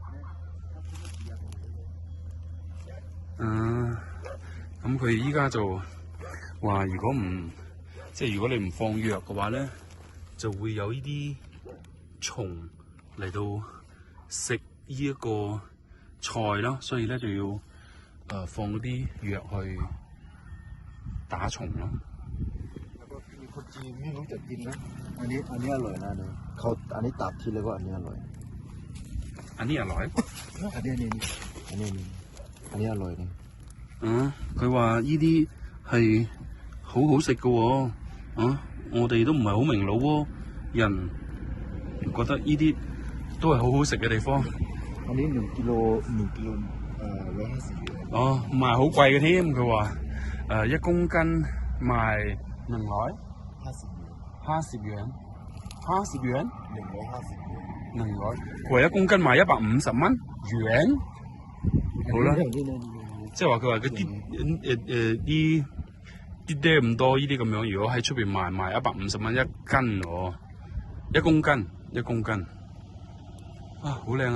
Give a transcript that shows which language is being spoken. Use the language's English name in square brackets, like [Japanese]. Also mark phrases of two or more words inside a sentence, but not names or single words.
[Cantonese] 咁佢依家就話如果如果你唔放藥嘅話咧，就會有呢啲蟲嚟到食呢一個菜啦，所以咧就要放嗰啲藥去打蟲咯。 [Thai] คนจีนไม่รู้จักกินนะอันนี้อร่อยนะเนี่ยเขาอันนี้ตัดทีแล้วก็อันนี้อร่อย อันนี้อร่อย อันนี้อร่อยเนี่ย [Cantonese] 佢話呢啲係好食嘅喎，我哋都唔係好明老撾人覺得呢啲都係好食嘅地方。 [Thai] อันนี้1 กิโล150 元。 [Cantonese] 唔係好貴嘅添，佢話1公斤賣150元。佢話1公斤賣150蚊元。好啦，即係話佢話嗰啲啲咁多呢啲咁樣，如果喺出邊賣150蚊1斤喎，1公斤好靚啊！